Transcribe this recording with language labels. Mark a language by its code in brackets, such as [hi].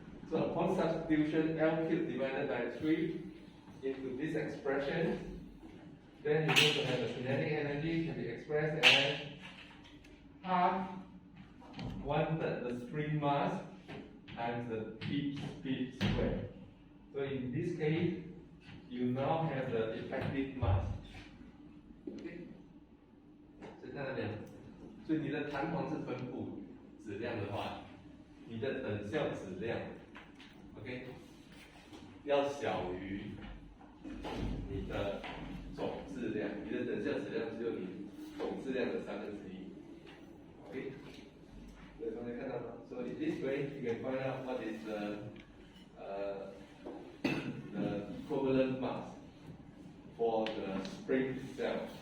[en] So upon substitution, L cubed divided by 3 into this expression, then you're going to have the kinetic energy can be expressed as half 1/3 the spring mass times the t speed square. So in this case, you now have the effective mass. [zh] Okay? 是看到没有？所以你的弹簧是分布质量的话，你的等效质量 ，OK， 要小于你的总质量，你的等效质量只有你总质量的1/3。 OK， 所以同学看到吗？ [en] So in this way you can find out what is the equivalent mass for the spring cell.